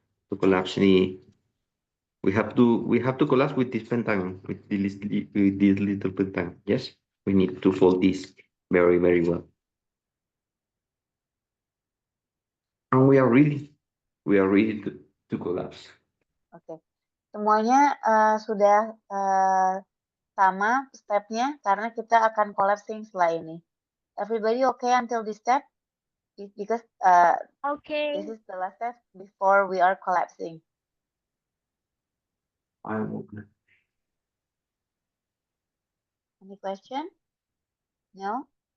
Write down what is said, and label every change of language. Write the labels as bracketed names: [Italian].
[English] To collapse the we have to collapse with this pentagon, with this little pentagon. Yes, we need to fold this very, very well. And we are ready to collapse. [Indonesian] Oke, semuanya sudah sama stepnya karena kita akan collapsing setelah ini. [English] Everybody okay until this step? Because Okay. this is the last step before we are collapsing. Any question? No?